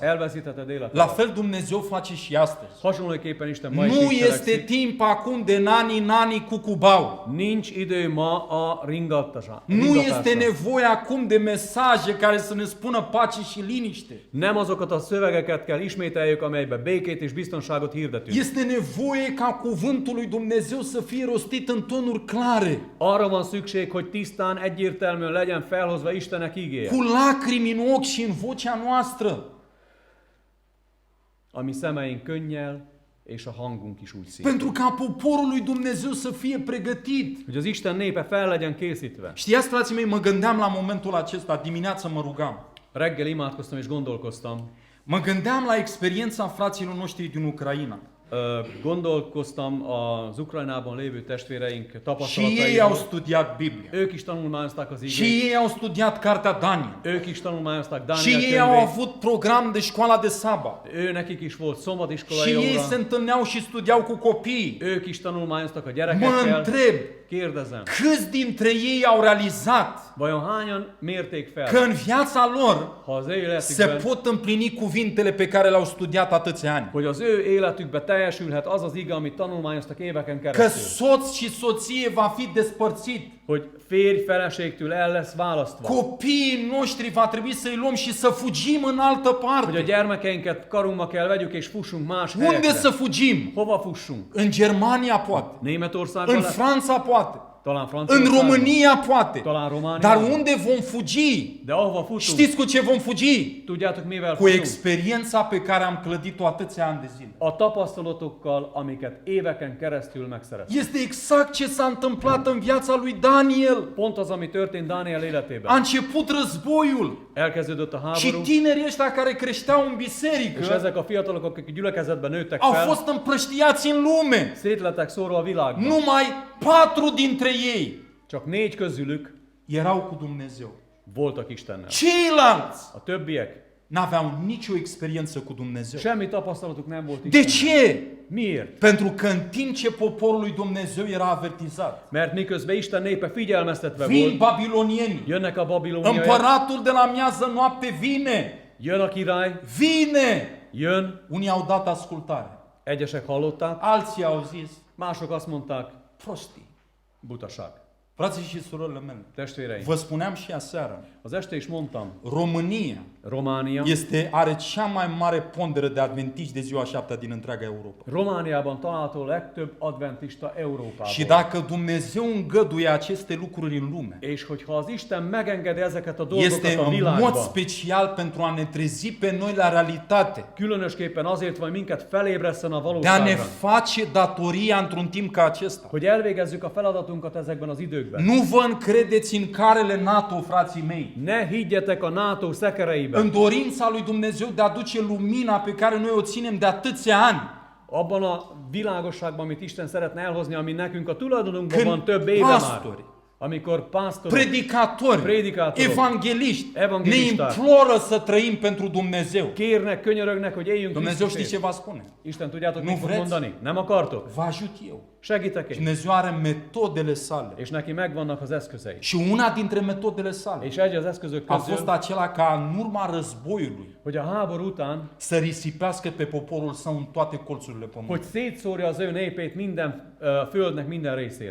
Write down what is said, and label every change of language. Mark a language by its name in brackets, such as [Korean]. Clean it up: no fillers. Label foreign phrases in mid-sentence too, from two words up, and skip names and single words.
[Hungarian] elveszítheted [Romanian] La [Hungarian] életedet. [Romanian] fel Dumnezeu face și astăzi. [Hungarian] Hasonlóképpen Isten ma is [Romanian] Nu [Hungarian] így [Romanian] este [Hungarian] cselekszik. [Romanian] timp acum de nani cu cubau. [Hungarian] Nincs idő ma a ringatásra. [Romanian] Nu este nevoie acum de mesaje care să ne spună pace și liniște. [Hungarian] Nem azokat a szövegeket kell ismételjük, amelybe békét és biztonságot hirdetünk. [Romanian] Este nevoie ca cuvântul lui Dumnezeu să fie rostit în tonuri clare, [Hungarian] Arra van szükség, hogy tisztán, egyértelműen legyen felhozva Istenek igéje. [Romanian] cu lacrimi în ochi și în vocea noastră. [Hungarian] A mi szemeink könnyel, és a hangunk is úgy szép. [Romanian] Pentru ca poporul lui Dumnezeu să fie pregătit. [Hungarian] Hogy az Isten népe fel legyen készítve. [Romanian] Știați, frații mei, mă gândeam la momentul acesta, dimineața mă rugam. [Hungarian] Reggel imádkoztam és gondolkoztam. [Romanian] Mă gândeam la experiența fraților noștri din Ucraina. [Hungarian] Gondolkoztam az Ukrajnában lévő testvéreink [Romanian] Și ei au [Hungarian] tapasztalatairól. [Romanian] studiat Biblia. [Hungarian] Ők is tanulmányozták az [Romanian] Și [Hungarian] igét. [Romanian] ei au studiat Cartea Daniel. [Hungarian] Ők is tanulmányozták [Romanian] Și [Hungarian] Dániel [Romanian] ei au [Hungarian] könyvét. [Romanian] avut program de școala de sabat. [Hungarian] Ő nekik is volt szombatiskolai [Romanian] Și ei [Hungarian] óra. [Romanian] se întâlneau și studiau cu copiii. [Hungarian] Ők is tanulmányoztak a [Romanian] Mă [Hungarian] gyerekekkel. [Romanian] întreb, [Hungarian] Kérdezem, [Romanian] câți dintre ei au realizat [Hungarian] Vajon hányan mérték fel, [Romanian] că în viața lor [Hungarian] ha az ő [Romanian] se [Hungarian] életükben, [Romanian] pot împlini cuvintele pe care le-au studiat atâția ani? [Hungarian] hogy az ő életükben teljesülhet az az ige, amit tanulmányoztak éveken [Romanian] Că [Hungarian] keresztül. [Romanian] soț și soție va fi despărțit. [Hungarian] Hogy férj feleségtől el lesz választva. [Romanian] Copiii noștri va trebui să-i luăm și să fugim în altă [Hungarian] Hogy a [Romanian] parte. [Hungarian] gyermekeinket karunkba kell vegyük és fussunk más [Romanian] Unde [Hungarian] helyekre. [Romanian] să fugim? [Hungarian] Hova fussunk? [Romanian] În Germania poate. [Hungarian] Németországba [Romanian] În [Hungarian] lesz? [Romanian] Franța poate. [Hungarian] Talán [Romanian] În [Hungarian] Franciaországba? [Romanian] România poate. [Hungarian] Talán Romániában? [Romanian] Dar unde vom fugi? [Hungarian] De ahova futunk, [Romanian] Știți cu ce vom fugi? [Hungarian] tudjátok mivel [Romanian] Cu [Hungarian] futunk? [Romanian] experiența pe care am clădit-o atâția ani de zile. [Hungarian] A tapasztalatokkal, amiket éveken keresztül megszereztünk. [Romanian] Este exact ce s-a întâmplat în viața lui Daniel. [Hungarian] Pont az, ami történt Dániel [Romanian] A [Hungarian] életében. [Romanian] început războiul [Hungarian] Elkezdődött a [Romanian] și [Hungarian] háború, [Romanian] tinerii ăștia care creșteau în [Hungarian] és [Romanian] biserică [Hungarian] ezek a fiatalok, akik a gyülekezetben nőttek [Romanian] au [Hungarian] fel, [Romanian] fost împrăștiați în lume. [Hungarian] szét lettek szórva a világban. [Romanian] Numai 4 dintre ei [Hungarian] Csak 4 közülük [Romanian] erau cu Dumnezeu. [Hungarian] voltak Istennel. [Romanian] Ceilalți [Hungarian] A többiek [Romanian] n-aveau nicio experiență cu Dumnezeu. [Hungarian] semmi tapasztalatuk nem volt [Romanian] De [Hungarian] Istennel. [Romanian] ce? [Hungarian] Miért? [Romanian] Pentru că în timp ce poporul lui Dumnezeu era avertizat, [Hungarian] Mert miközben Isten népe figyelmeztetve [Romanian] vin [Hungarian] volt, [Romanian] babilonienii, [Hungarian] jönnek a babiloniaiak, [Romanian] împăratul de la miază noapte vine, [Hungarian] jön a király, [Romanian] vine. [Hungarian] jön, [Romanian] Unii au dat ascultare, [Hungarian] egyesek hallották, [Romanian] alții au zis, [Hungarian] mások azt mondták, [Romanian] prostii. [Hungarian] butaság. [Romanian] Frații și surorile mele, [Hungarian] Testvéreim, [Romanian] vă spuneam și aseară, [Hungarian] az este is mondtam, [Romanian] România [Hungarian] Románia, [Romanian] are cea mai mare pondere de adventiști de ziua 7 din întreaga Europa. [Hungarian] Romániában található legtöbb adventista Európában. [Romanian] Și dacă Dumnezeu îngăduie aceste lucruri în lume, [Hungarian] És hogyha az Isten megengedi ezeket a dolgokat [Romanian] este [Hungarian] a [Romanian] în mod [Hungarian] világban, [Romanian] special pentru a ne trezi pe noi la realitate, [Hungarian] különösképpen azért, hogy minket felébresszen a [Romanian] de a ne [Hungarian] valóságra, [Romanian] face datoria într-un timp ca acesta. [Hungarian] hogy elvégezzük a feladatunkat ezekben az időkben. [Romanian] Nu vă încredeți în carele NATO, frații mei, [Hungarian] Ne higgyetek a NATO szekereiben, [Romanian] în dorința lui Dumnezeu de a aduce lumina pe care noi o ținem de atâția ani. [Hungarian] abban a világosságban, amit Isten szeretne elhozni, ami nekünk a tulajdonunkban [Romanian] Când [Hungarian] van több éve [Romanian] pastori, [Hungarian] már. Amikor pásztorok, [Romanian] predicatori, Predicatori, evangeliști ne [Hungarian] evangelișták [Romanian] imploră să trăim pentru Dumnezeu. [Hungarian] kérnek, könyörögnek, hogy éljünk [Romanian] Dumnezeu știți ce [Hungarian] Krisztusért. [Romanian] va spune? [Hungarian] Isten, tudjátok, [Romanian] Nu [Hungarian] mit fog [Romanian] vreți? [Hungarian] mondani? Nem akartok? [Romanian] Vă ajut eu. [Hungarian] Segítek [Romanian] Și [Hungarian] én. [Romanian] Dumnezeu are metodele sale. [Hungarian] És neki megvannak az eszközei. [Romanian] Și una dintre metodele sale [Hungarian] És egy az eszközök [Romanian] a [Hungarian] közül, [Romanian] fost acela ca în urma războiului [Hungarian] hogy a háború után, [Romanian] să risipească pe poporul său în toate colțurile [Hungarian] hogy [Romanian] pământului. [Hungarian] szétszórja az ő népét minden földnek minden részére.